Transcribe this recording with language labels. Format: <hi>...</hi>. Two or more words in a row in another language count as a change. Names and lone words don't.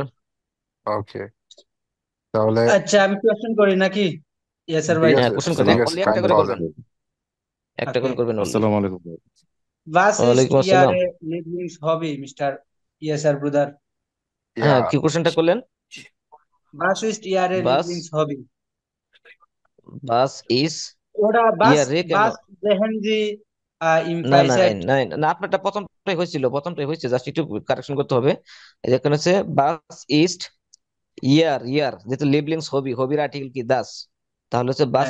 <bn>ওকে, তাহলে আচ্ছা, আমি কোয়েশ্চেন করি নাকি? ইয়াসার ঠিক ভাই। হ্যাঁ আছে, কোশ্চেন করেন, ঠিক আসসালাম আছে, অনলি একটা কাইন্ডলি করে বলেন। করবেন, একটা ওকে। করে করবেন অনলি। আসসালামু আলাইকুম ভাই।</bn> <de>Was ist</de> <bn>ওয়ালাইকুম আসসালাম।</bn> <de>Ihre Lieblingshobby, Mr. Yasser Bruder?</de> <bn>ইয়া। হ্যাঁ কি কোশ্চেনটা করলেন?</bn> <de>Was ist Ihre</de> <bn>বাস,</bn> <de>Lieblingshobby? Was ist, Oder</de> <bn>ইয়া was, রে কেন,</bn> <de>was sehen Sie Im</de> <bn>না না</bn> <de>Freizeit,</de> <bn>না না, আপনারটা প্রথমটাই হয়েছে, জাস্ট একটু কারেকশন করতে হবে। এই যে এখানে হচ্ছে</bn> <de>Was ist Ihr,</de> <bn>ইয়ার যেহেতু</bn> <de>Lieblings Hobby,</de> <bn>হবির আর্টিকেল কি দাস, তাহলে হচ্ছে বাস</bn>